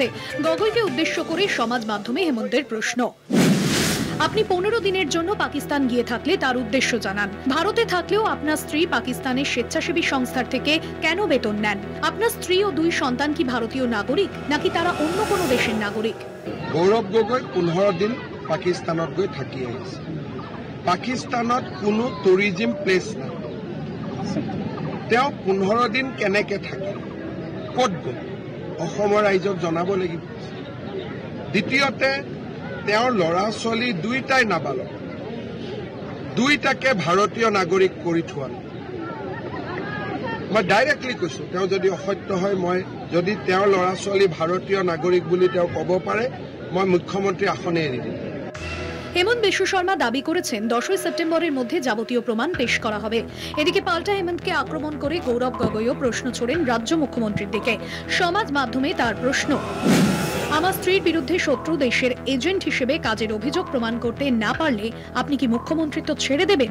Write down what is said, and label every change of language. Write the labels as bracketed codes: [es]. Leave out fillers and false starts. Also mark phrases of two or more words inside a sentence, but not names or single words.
[bn] গগৈকে উদ্দেশ্য করে সমাজ মাধ্যমে হেমন্তের প্রশ্ন, আপনি 15 দিনের জন্য পাকিস্তান গিয়ে থাকলে তার উদ্দেশ্য জানান। ভারতে থাকলেও আপনার স্ত্রী পাকিস্তানের স্বেচ্ছাসেবী সংস্থার থেকে কেন বেতন নেন? আপনার স্ত্রী ও 2 সন্তান কি ভারতীয় নাগরিক নাকি তারা অন্য কোনো দেশের নাগরিক? [as] গৌরব গগৈ 15 দিন পাকিস্তানত গৈ থাকি আহিছে। পাকিস্তানত কোনো [en] tourism place [as] নাই। তেওঁ 15 দিন কেনেকে থাকে, ক'ত গ'ল, অসমৰ ৰাইজক জনাব লাগিব। দ্বিতীয়তে তেওঁৰ ল'ৰা ছোৱালী 2টাই নাবালক, 2টাকে ভাৰতীয় নাগৰিক কৰি থোৱা নাই। মই ডাইৰেক্টলি কৈছো, তেওঁ যদি অসত্য হয়, মই যদি তেওঁৰ ল'ৰা ছোৱালী ভাৰতীয় নাগৰিক বুলি তেওঁ ক'ব পাৰে, মই মুখ্যমন্ত্রী আসনে এৰি দিম। [bn] হেমন্ত বিশ্ব শর্মা দাবি করেছেন 10ই সেপ্টেম্বরের মধ্যে যাবতীয় প্রমাণ পেশ করা হবে। এদিকে পাল্টা হেমন্তকে আক্রমণ করে গৌরব গগৈও প্রশ্ন ছোড়েন রাজ্য মুখ্যমন্ত্রীর দিকে। সমাজ মাধ্যমে তার প্রশ্ন, আমার স্ত্রীর বিরুদ্ধে শত্রু দেশের এজেন্ট হিসেবে কাজের অভিযোগ প্রমাণ করতে না পারলে আপনি কি মুখ্যমন্ত্রিত্ব ছেড়ে দেবেন?